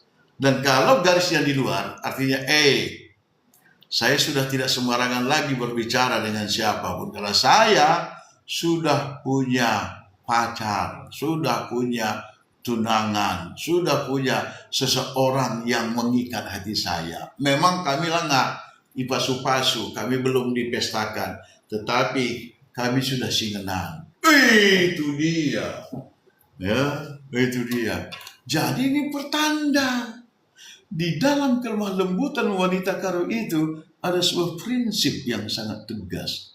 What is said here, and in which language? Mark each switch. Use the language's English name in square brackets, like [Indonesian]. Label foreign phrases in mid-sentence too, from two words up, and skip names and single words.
[Indonesian] Dan kalau garisnya di luar, artinya saya sudah tidak sembarangan lagi berbicara dengan siapapun. Karena saya sudah punya pacar, sudah punya tunangan, sudah punya seseorang yang mengikat hati saya. Memang kami nggak ipasu-pasu, kami belum dipestakan, tetapi kami sudah singenan. Itu dia, ya, itu dia. Jadi ini pertanda di dalam kelemah lembutan wanita karo itu ada sebuah prinsip yang sangat tegas.